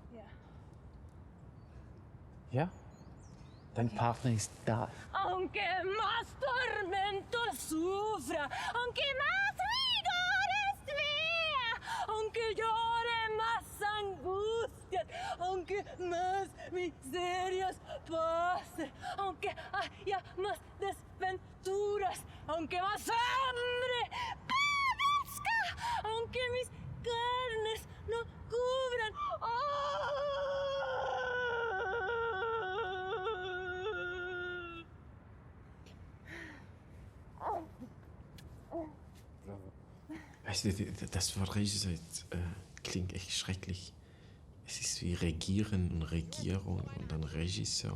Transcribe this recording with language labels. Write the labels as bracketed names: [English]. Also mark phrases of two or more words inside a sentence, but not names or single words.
[German] Ja. Ja? Dein Partner ist da. [Spanish] Aunque más tormento sufra, aunque más rigor estea, aunque llore más angustias, aunque más miserias pase, aunque haya más desventuras, aunque más hambre padezca, aunque mis carnes no cubran. [German] Weißt du, das Wort Regisseur klingt echt schrecklich. Es ist wie Regieren und Regierung und dann Regisseur.